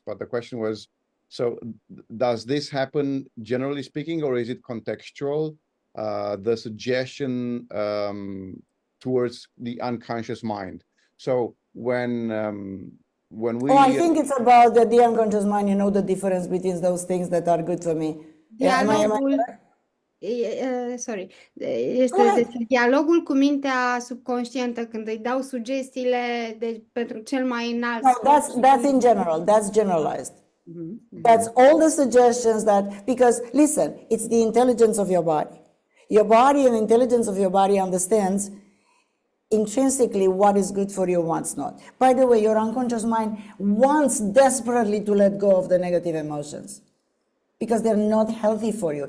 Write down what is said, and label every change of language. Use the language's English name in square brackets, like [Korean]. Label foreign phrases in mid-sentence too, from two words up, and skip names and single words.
[English] But the question was, so does this happen generally speaking, or is it contextual? The suggestion towards the unconscious mind. So when we, I think it's about the unconscious mind. You know the difference between those things that are good for me. Yeah, am I [Romanian] Dialogul, sorry, este despre dialogul cu mintea subconștientă când îi dau sugestiile pentru cel mai înalt. [English] No, that's in general. That's generalized. That's all the suggestions that, because listen, it's the intelligence of your body. Your body and the intelligence of your body understands intrinsically what is good for you, what's not. By the way, your unconscious mind wants desperately to let go of the negative emotions because they're not healthy for you.